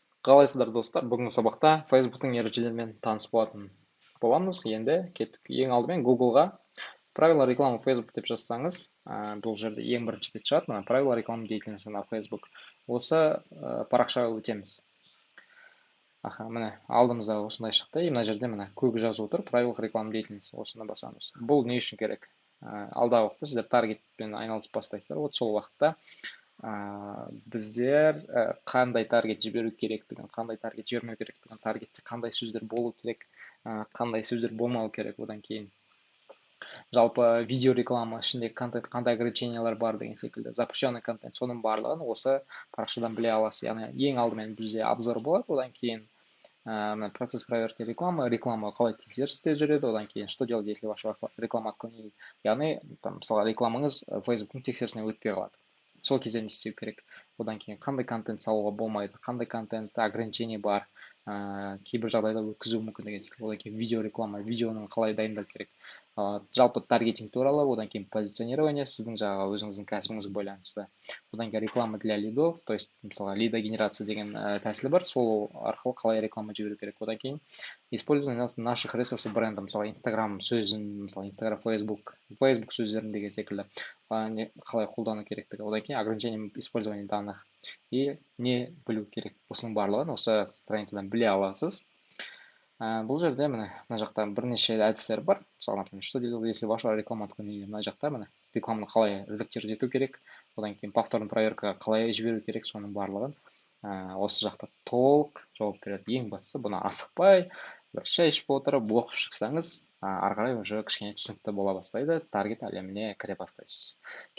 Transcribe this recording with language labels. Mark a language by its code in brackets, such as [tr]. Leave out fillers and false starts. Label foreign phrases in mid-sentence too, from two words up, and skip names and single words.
[kk] Қалайсыздар достар? Бүгінгі сабақта Facebook'тың ережелерімен таныс боламыз. Енді кеттік. Ең алдымен Google'ға [ru] правила рекламы [kk] Facebook деп жазсаңыз, бұл жерде ең бірінші бет шығады. [ru] Мына правила рекламы деятельности на Facebook. [kk] Осы парақшаға өтеміз. Міне алдымызда осындай шықты. Мына жерде міне көк жазып отыр, [ru] правила рекламы деятельности. [kk] Осыны басамыз. Бұл не үшін керек? Алдағы уақытта сіздер таргетпен айналысып бастайсыздар. Вот сол уақытта біздер қандай таргет жіберу керектігін, қандай таргет жібермеу керектігін, таргетте қандай сөздер болу керек, қандай сөздер болмау керек, одан кейін жалпы видео реклама ішіндегі контент қандай ограничениялар бар деген секілді [ru] запрещенный контент, [kk] соның барлығын осы парақшадан біле аласыз. Яғни ең алдымен бізде обзор болады, одан кейін [ru] процесс проверки рекламы, [kk] реклама қалай тексерісте жүреді, одан кейін [ru] что делать, если ваша реклама отклонили. [kk] Яғни мысалы рекламаңыз Facebook'тың тексерісінен өтпей қалады. Сол кезде не істеу керек, одан кейін қандай контент салуға болмайды, қандай контентте ограничение бар, кейбір жағдайда өткізу мүмкін деген секілді. Одан кейін видео реклама, видеоны қалай дайындау керек, жалпы таргетинг туралы, одан кейін позиционирование сіздің жаңағы өзіңіздің кәсібіңізге байланысты. Одан кейін [ru] реклама для лидов, то есть [kk] мысалы лидогенерация деген тәсілі бар, сол арқылы қалай реклама жіберу керек. Одан кейін [ru] использование наших ресурсов бренда, [kk] мысалы Instagram сөзін, мысалы Instagram, Facebook сөздерін деген секілді қалай қолдану керектігі. Одан кейін [ru] ограничение использования данных и [kk] не білу керек. Осының барлығын осы страницадан біле аласыз. Бұл жерде міне мына жақта бірнеше әдістер бар. Мысалы, [ru] например, что делать, если ваша реклама отклонили. [kk] Мына жақта міне рекламаны қалай редактировать ету керек, одан кейін повторный проверкаға қалай жіберу керек, соның барлығын осы жақта толық жауап береді. Ең бастысы бұны асықпай бір шай ішіп отырып оқып шықсаңыз, ары қарай уже кішкене түсінікті бола бастайды, таргет әлеміне кіре бастайсыз.